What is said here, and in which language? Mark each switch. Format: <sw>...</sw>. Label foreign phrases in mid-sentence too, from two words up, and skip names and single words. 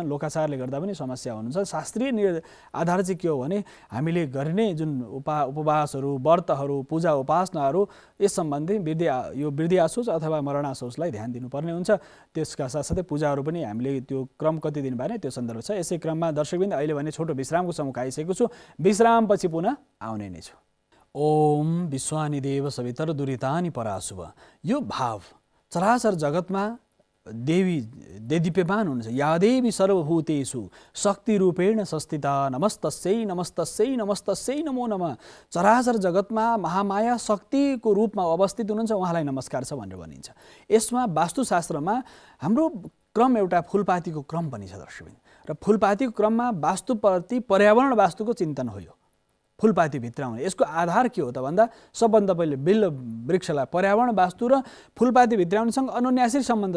<ne>लोकाचारले गर्दा पनि समस्या हुनुहुन्छ। शास्त्रीय आधार चाहिँ के हो भने हामीले गर्ने जुन उपवासहरू, व्रतहरू, पूजा उपासनाहरू यस सम्बन्धी यो वृद्धि आसोज अथवा मरण आसोजलाई ध्यान दिनुपर्ने हुन्छ। त्यसका साथसाथै पूजाहरू पनि हामीले त्यो क्रम कति दिन बारे त्यो सन्दर्भ छ। यसै क्रममा दर्शकबिन्द अहिले भने छोटो विश्रामको समय आइसकेको छु। विश्रामपछि पुनः आउने नै छु।</ne> <sa>ओम विश्वानि देव सवितर दुरितानि पराशुभ।</sa> <ne>यो भाव चराचर जगतमा देदीप्यमान हुनुहुन्छ।</ne> <sa>या देवी सर्वभूतेषु शक्ति रूपेण संस्थिता नमस्तस्यै नमस्तस्यै नमस्तस्यै नमो नमः।</sa> <ne>चराचर जगतमा महामाया शक्तिको रूपमा अवस्थित हुनुहुन्छ, उहाँलाई नमस्कार छ भनेर भनिन्छ। यसमा वास्तुशास्त्रमा हाम्रो क्रम एउटा फुलपातीको क्रम पनि छ दर्शकबिन, र फुलपातीको क्रममा वास्तुप्रति पर्यावरण वास्तुको चिन्तन हो। यो फुलपाती भित्राउने यसको आधार के हो त भन्दा सबभन्दा पहिले बिल्व वृक्षलाई पर्यावरण वास्तु र फुलपाती भित्राउनेसँग अनुन्यासिक सम्बन्ध छ।</ne>